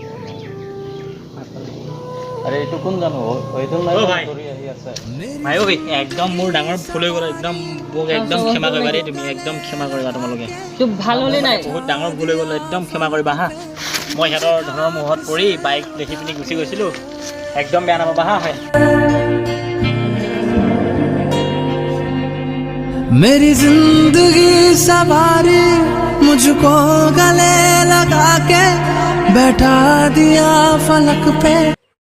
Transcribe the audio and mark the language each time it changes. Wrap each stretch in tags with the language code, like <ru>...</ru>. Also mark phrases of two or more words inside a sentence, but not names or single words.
<as>আৰে এইটো কোন জানো অহিদুল নাই ধৰি আহি আছে ভাই ঐ একদম মোৰ ডাঙৰ ভুল হৈ গ'ল একদম মোক একদম ক্ষমা কৰিবা দেই তুমি একদম ক্ষমা কৰিবা তোমালোকে তোৰ ভাল হ'লে নাই বহুত ডাঙৰ ভুল হৈ গ'ল একদম ক্ষমা কৰিবা হা মই সিহঁতৰ ধনৰ মুখত পৰি বাইক দেখি পিনি গুচি গৈছিলোঁ একদম বেয়া নাপাবা হা হয়</as> <hi>मेरी जिंदगी सवारी मुझको गले लगा के बैठा दिया फलक पे</hi>